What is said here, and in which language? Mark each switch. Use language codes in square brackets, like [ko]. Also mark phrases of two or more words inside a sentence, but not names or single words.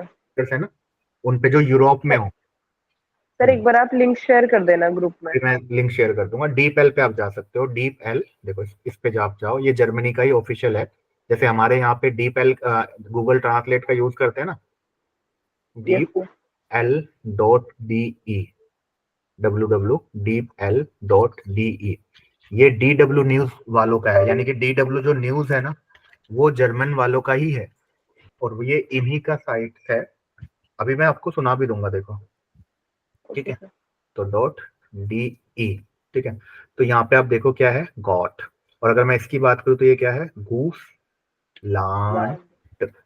[hi] स्पीकर्स है ना, उन पे जो यूरोप में सर, हो। सर एक बार आप [en] link share [hi] कर देना ग्रुप में। फिर मैं [en] link share [hi] कर दूंगा, डीप एल पे आप जा सकते हो, डीप एल देखो, इस पे आप जाओ, ये जर्मनी का ही ऑफिशियल है, जैसे हमारे यहाँ पे डीप एल गूगल ट्रांसलेट का यूज करते हैं ना, यस डीप सर। L.de, www.deepl.de, ये DW न्यूज वालों का है, यानी कि DW जो न्यूज है ना, वो जर्मन वालों का ही है और ये इन्हीं का साइट है। अभी मैं आपको सुना भी दूंगा, देखो। ठीक ओके है, सर। तो [en] dot d e. [hi] ठीक है, तो यहाँ पे आप देखो क्या है, गॉट। और अगर मैं इसकी बात करूँ तो ये क्या है, गूस लांड।